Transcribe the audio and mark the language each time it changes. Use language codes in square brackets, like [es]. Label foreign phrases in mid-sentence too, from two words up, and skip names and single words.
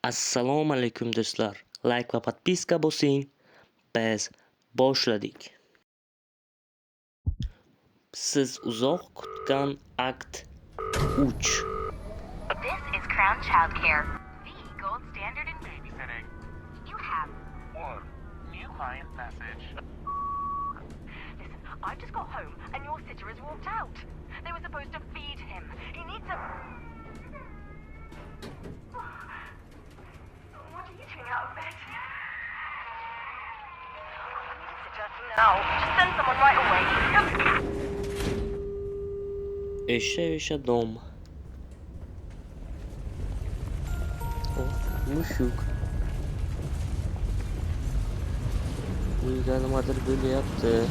[uz] Assalomu alaykum do'stlar. Like va podpiska bosing. Biz boshladik. Siz uzoq kutgan akt 3. [en] This is Crown Childcare, the gold standard in babysitting. You have One new client message. Listen, I've just got home and your sitter has walked out. They were supposed to feed him. He needs a... What are you doing out of bed? I need a sitter now. Just send someone right away. [ru] Еще дом. О, [uz] mushuk. Uyga nimadir bo'lyapti.